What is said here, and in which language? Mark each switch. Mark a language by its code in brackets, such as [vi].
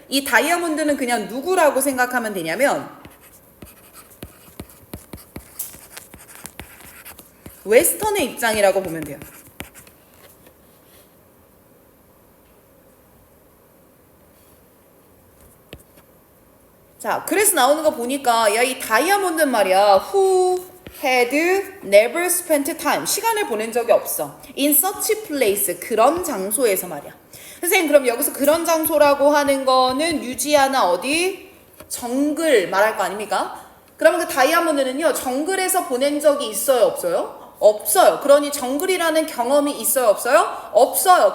[ko] 이 다이아몬드는 그냥 누구라고 생각하면 되냐면 웨스턴의 입장이라고 보면 돼요. 자, 그래서 나오는 거 보니까 야, 이 다이아몬드 말이야. [en] Who had never spent time. [ko] 시간을 보낸 적이 없어. [en] In such a place. [ko] 그런 장소에서 말이야. 선생님, 그럼 여기서 그런 장소라고 하는 거는 유지하나 어디? 정글 말할 거 아닙니까? 그러면 그 다이아몬드는요, 정글에서 보낸 적이 있어요, 없어요? 없어요. 그러니 정글이라는 경험이 있어요, 없어요? 없어요.